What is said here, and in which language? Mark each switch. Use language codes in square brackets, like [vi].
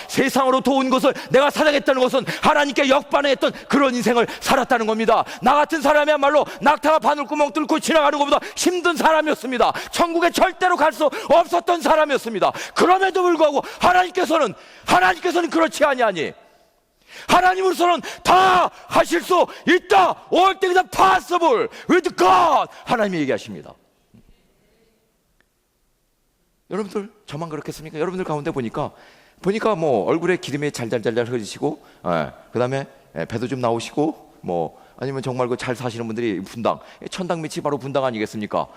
[ko] 세상으로부터 온 것을 내가 사랑했다는 것은 하나님께 역반응했던 그런 인생을 살았다는 겁니다. 나 같은 사람이야말로 낙타가 바늘구멍 뚫고 지나가는 것보다 힘든 사람이었습니다. 천국에 절대로 갈 수 없었던 사람이었습니다. 그럼에도 불구하고 하나님께서는 그렇지 아니하니 하나님으로서는 다 하실 수 있다. [en] All things are possible with God. [ko] 하나님이 얘기하십니다. 여러분들 저만 그렇겠습니까? 여러분들 가운데 보니까 뭐 얼굴에 기름이 잘잘잘잘 흐르시고, 그다음에 배도 좀 나오시고, 뭐 아니면 정말 그 잘 사시는 분들이 분당, 천당 밑이 바로 분당 아니겠습니까?